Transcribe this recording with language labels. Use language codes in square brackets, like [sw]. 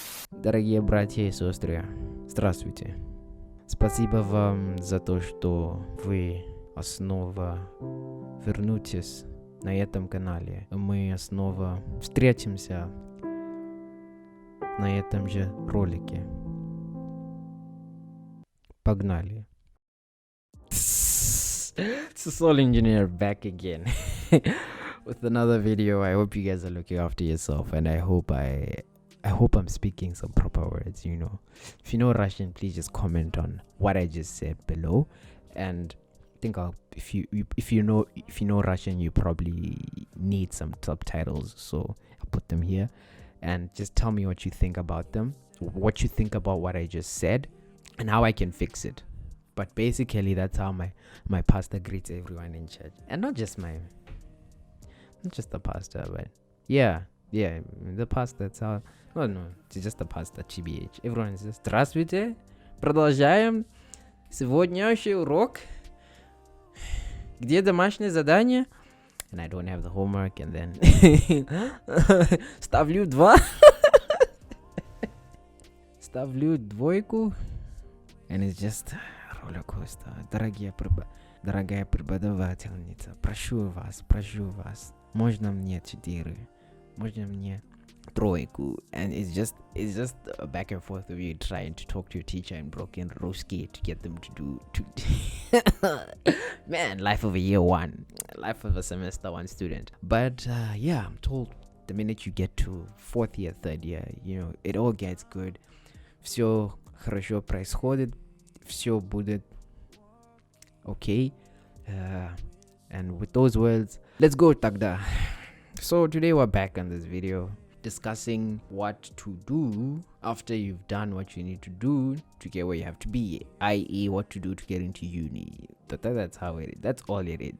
[ru] Дорогие братья и сестры, здравствуйте. Спасибо вам за то, что вы снова вернетесь на этом канале. Мы снова встретимся на этом же ролике. Погнали. [en] It's the Soul Engineer back again with another video. I hope you guys are looking after yourself, and I hope I'm speaking some proper words. If you know Russian, please just comment on what I just said below. And I think if you know Russian, you probably need some subtitles, so I'll put them here. And just tell me what you think about them, what you think about what I just said, and how I can fix it. But basically, that's how my pastor greets everyone in church. And not just the pastor, but yeah, the pastor, that's how, no, it's just the pastor, TBH. Everyone is just, [ru] здравствуйте, продолжаем сегодняшний урок. Где домашнее задание? [en] And I don't have the homework, and then [ru] ставлю 2. Ставлю двойку. [en] And it's just roller coaster. [ru] Дорогая преподавательница, прошу вас, можно мне 4, можно мне тройку. [en] And it's just a back and forth of you trying to talk to your teacher in broken Ruski to get them to do man, life of a year one, life of a semester one student. But yeah, I'm told the minute you get to 4th year, 3rd year, it all gets good. [ru] Все хорошо происходит, все будет okay. [en] And with those words, let's go [ru] тогда. [en] So today we're back on this video discussing what to do after you've done what you need to do to get where you have to be, i.e. what to do to get into uni. That's how it is. That's all it is.